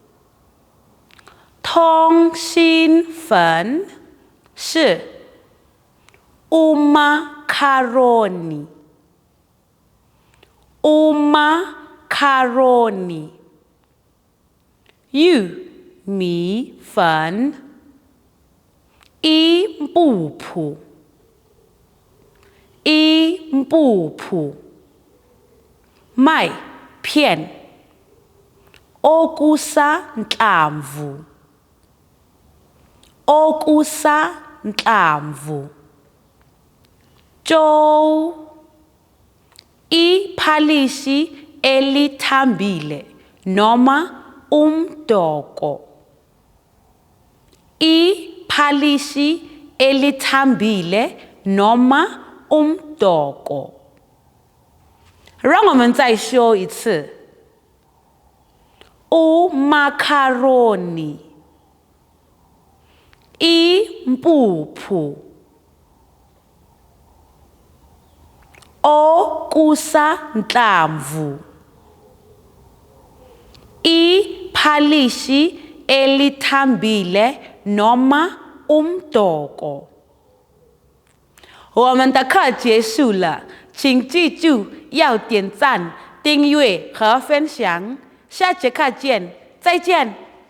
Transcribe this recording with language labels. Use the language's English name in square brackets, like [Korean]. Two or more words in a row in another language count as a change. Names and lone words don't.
[Chinese] 通心粉是 [Zulu] umacaroni, umacaroni. [Chinese] 玉米粉 [Zulu] impuphu, impuphu. [Chinese] 麦片 [Zulu] okusanhlamvu，okusanhlamvu。粥iphalishi elithambile noma umdoko，iphalishi elithambile noma umdoko。 [Chinese] 让我们再说一次 [Zulu] ，umacaroni，impuphu， okusanhlamvu， iphalishi elithambile noma umdoko。 [Chinese] 我们的课结束了，请记住要点赞、订阅和分享。下节课见，再见。